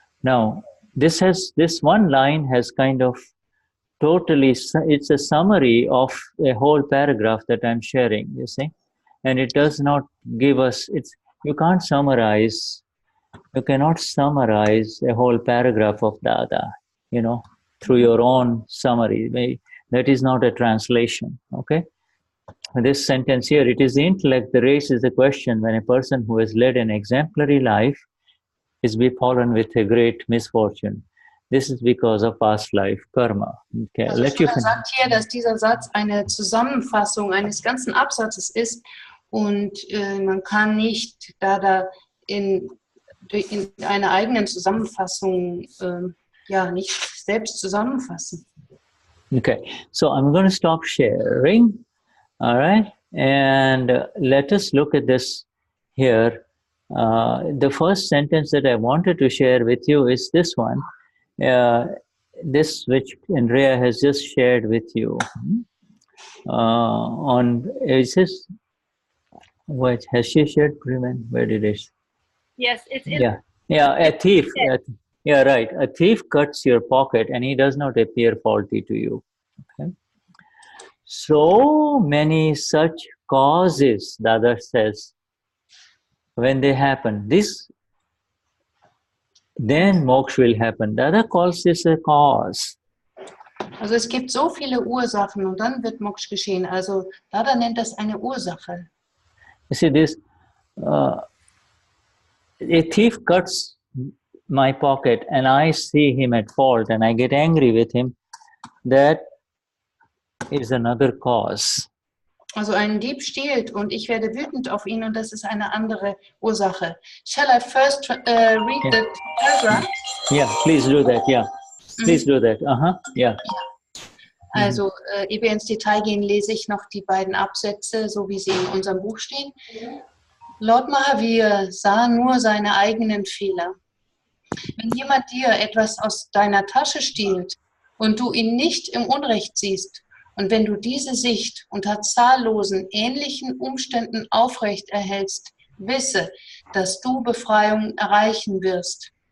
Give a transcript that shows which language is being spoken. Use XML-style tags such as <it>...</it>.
<en>Now, this one line has kind of totally, it's a summary of a whole paragraph that I'm sharing, you see, and it does not give us, you cannot summarize a whole paragraph of Dada, through your own summary. That is not a translation, okay? This sentence here, it is the intellect that raises the question when a person who has led an exemplary life is befallen with a great misfortune. This is because of past life karma. Okay,</en> <de>Also Shuddha sagt hier, dass dieser Satz eine Zusammenfassung eines ganzen Absatzes ist und man kann nicht in einer eigenen Zusammenfassung nicht selbst zusammenfassen.</de> <en>Okay, so I'm going to stop sharing. All right, and let us look at this here. The first sentence that I wanted to share with you is this one. this which Andrea has just shared with you on, is this, what has she shared? Where did it? Yes, it's in. Yeah, a thief. Yeah, right. A thief cuts your pocket and he does not appear faulty to you. Okay. So many such causes, Dada says, when they happen, then moksha will happen. Dada calls this a cause.</en> <de>Also es gibt so viele Ursachen und dann wird Moksha geschehen. Also Dada nennt das eine Ursache.</de> <en>You see this, a thief cuts my pocket and I see him at fault and I get angry with him. That is another cause.</en> <de>Also ein Dieb stiehlt und ich werde wütend auf ihn und das ist eine andere Ursache.</de> <en>Shall I first read the paragraph? Yeah, please do that. Yeah, please do that. Yeah.</en> <de>Also, ehe wir ins Detail gehen, lese ich noch die beiden Absätze, so wie sie in unserem Buch stehen. Lord Mahavir sah nur seine eigenen Fehler. Wenn jemand dir etwas aus deiner Tasche stiehlt und du ihn nicht im Unrecht siehst, und wenn du diese Sicht unter zahllosen ähnlichen Umständen aufrecht erhältst, wisse, dass du Befreiung erreichen wirst.</de>